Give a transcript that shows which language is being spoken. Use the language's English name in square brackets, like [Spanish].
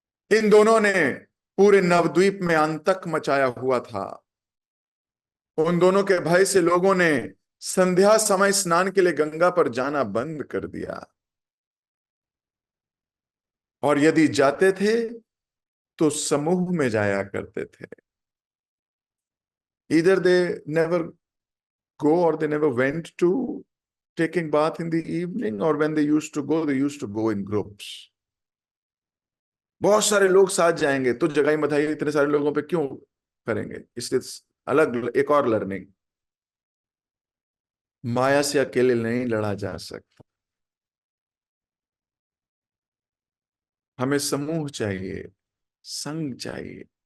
[Hindi] इन दोनों ने पूरे नवद्वीप में आतंक मचाया हुआ था। उन दोनों के भय से लोगों ने संध्या समय स्नान के लिए गंगा पर जाना बंद कर दिया, और यदि जाते थे तो समूह में जाया करते थे। [English] Either they never go or they never went to taking bath in the evening, or when they used to go, they used to go in groups. [Hindi] बहुत सारे लोग साथ जाएंगे तो जगाई मधाई इतने सारे लोगों पे क्यों करेंगे, इसलिए अलग एक और लर्निंग, माया से अकेले नहीं लड़ा जा सकता, हमें समूह चाहिए, संग चाहिए।